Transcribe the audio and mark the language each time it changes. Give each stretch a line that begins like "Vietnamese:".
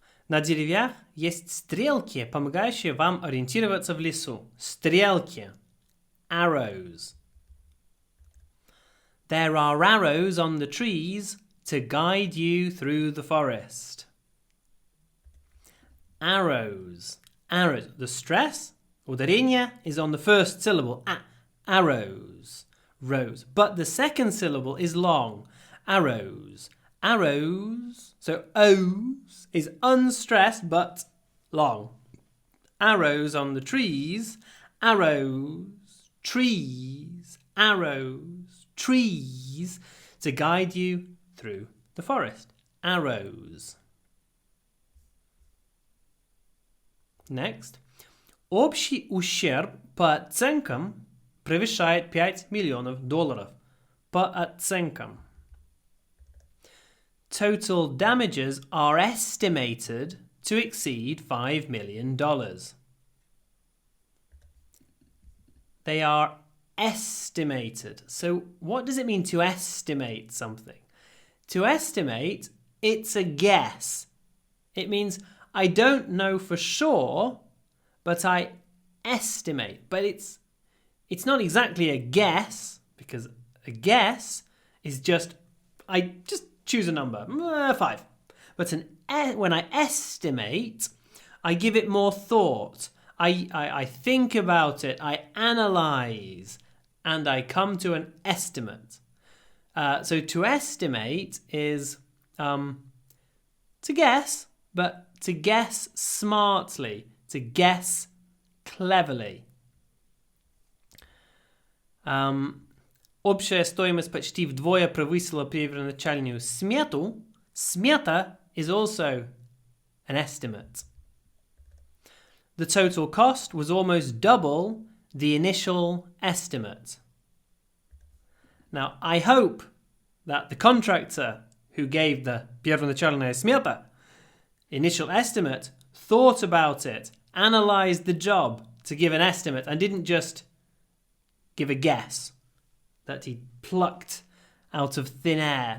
Russian: На деревьях есть стрелки, помогающие вам ориентироваться в лесу. Стрелки. Arrows.
English: There are arrows on the trees to guide you through the forest. Arrows. Arrows. The stress, ударение, is on the first syllable. Arrows. Rows. But the second syllable is long. Arrows. Arrows. So O's is unstressed but long. Arrows on the trees. Arrows. Trees. Arrows. Trees. To guide you through the forest. Arrows. Next.
Russian: Общий ущерб по оценкам превышает $5 миллионов. По оценкам.
English: Total damages are estimated to exceed $5 million. They are estimated. So what does it mean to estimate something? To estimate, it's a guess. It means I don't know for sure, but I estimate. But it's not exactly a guess, because a guess is I just choose a number, 5. But when I estimate, I give it more thought. I think about it, I analyze, and I come to an estimate. So to estimate is to guess, but to guess smartly, to guess cleverly.
Russian: Общая стоимость почти вдвое превысила первоначальную смету.
English: Смета is also an estimate. The total cost was almost double the initial estimate. Now, I hope that the contractor who gave the
Russian: первоначальная смета,
English: initial estimate, thought about it, analysed the job to give an estimate and didn't just give a guess that he plucked out of thin air.